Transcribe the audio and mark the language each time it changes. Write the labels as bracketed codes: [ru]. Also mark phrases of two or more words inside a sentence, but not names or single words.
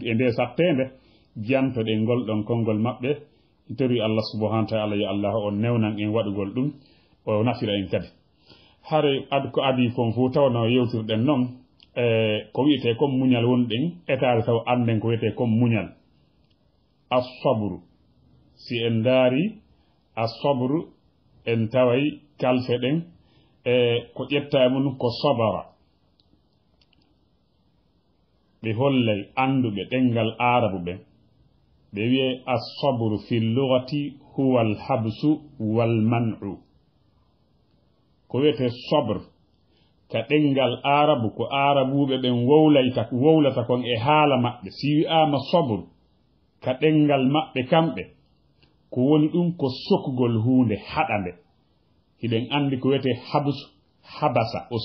[ff] e nde sattende jantoɗe ngolɗon konngol maɓɓe tori Allah [ar] سبحانه وتعالى يا الله [ff] o newnan en waɗugol ɗum o nafira en kadi hare ko adi fon fu tawno yewtirɗen noon ko wiyete comme muñal wonɗen etade taw anden ko wiyete comme muñal as-sabru si en daari as-sabru en taway kalfe ɗen ko ƴetta e mum ko sabara ɓe hollay anduɓe ɗengal arabu ɓen ɓe wiye [ar] الصبر في اللغة هو الحبس والمنع [ff] ko wiyete sabr ka ɗengal arabu ko arabuɓe ɓen wowlata kon e haala maɓɓe si wi'ama sabr ka ɗengal maɓɓe kamɓe ko woni ɗum ko sokugol hunde haɗande hiɗen andi ko wiyete [ar] حبس حبس